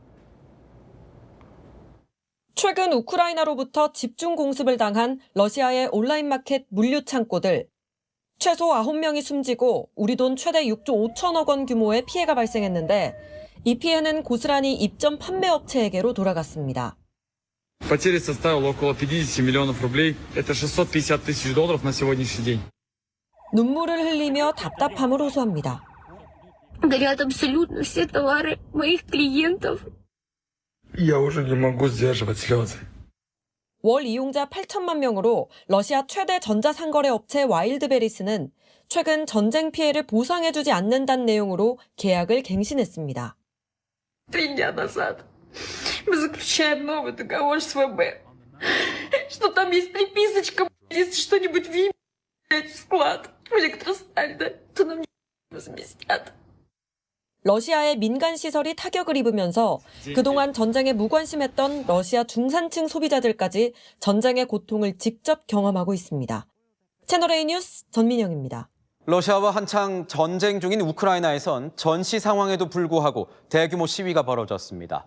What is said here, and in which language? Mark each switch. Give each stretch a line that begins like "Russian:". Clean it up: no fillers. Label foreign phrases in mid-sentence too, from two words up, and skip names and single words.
Korean: 최근 우크라이나로부터 집중 공습을 당한 러시아의 온라인 마켓 물류 창고들. 최소 9명이 숨지고 우리 돈 최대 6조 5천억 원 규모의 피해가 발생했는데 이 피해는 고스란히 입점 판매 업체에게로 돌아갔습니다.
Russian: Потери составило около 50 миллионов рублей. Это 650 тысяч долларов на сегодняшний день.
Korean: 눈물을 흘리며 답답함을 호소합니다.
Russian: Горят абсолютно все товары моих клиентов. Я уже не могу сдерживать слезы.
Korean: 월 이용자 8천만 명으로 러시아 최대 전자상거래 업체 와일드베리스는 최근 전쟁 피해를 보상해주지 않는다는 내용으로 계약을 갱신했습니다.
Russian: 3 дня назад мы заключаем новый договор с ВБ, что там есть приписочка, если что-нибудь в склад в электросталь, то нам не возместят.
Korean: 러시아의 민간 시설이 타격을 입으면서 그동안 전쟁에 무관심했던 러시아 중산층 소비자들까지 전쟁의 고통을 직접 경험하고 있습니다. 채널A 뉴스 전민영입니다. 러시아와 한창 전쟁 중인 우크라이나에선 전시 상황에도 불구하고 대규모 시위가 벌어졌습니다.